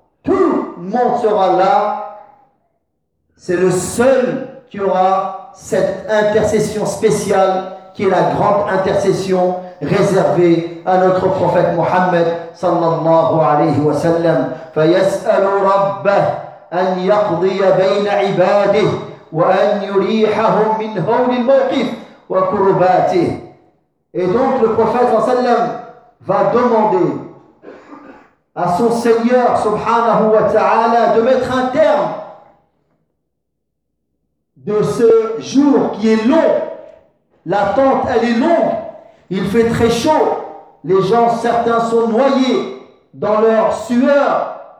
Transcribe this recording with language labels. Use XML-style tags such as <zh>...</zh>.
<fr>Tout le monde sera là. C'est le seul qui aura cette intercession spéciale qui est la grande intercession réservée à notre prophète Mohammed sallallahu alayhi wa sallam.</fr> <ar>Fayas'alu rabbah an yaqdiya bayna ibadihi وأن يريحهم من هول الموقف وكرباته.</ar> <fr>Et donc le prophète sallam va demander à son Seigneur subhanahu wa ta'ala de mettre un terme de ce jour qui est long. L'attente, elle est longue. Il fait très chaud. Les gens, certains sont noyés dans leur sueur.</fr>